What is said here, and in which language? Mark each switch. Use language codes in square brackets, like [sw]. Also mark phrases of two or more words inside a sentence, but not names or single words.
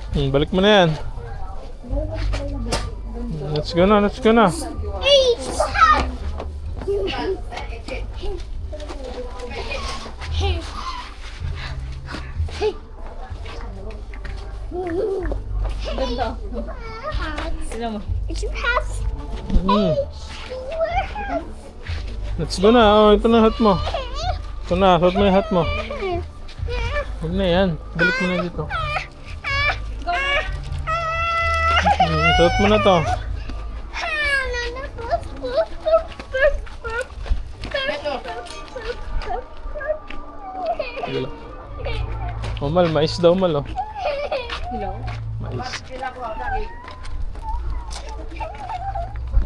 [tl] Balik mo na yan. [en] Let's go na, let's go na. [tl] Ganda. Sino mo? [en] It's your house. Let's go [tl] na. Oh, ito na hat mo. Ito na, suot mo yung hat mo. Huwag na yan. Balik mo na dito. Suot mo na to. Mal, mais daw mal oh. Hello? Mais.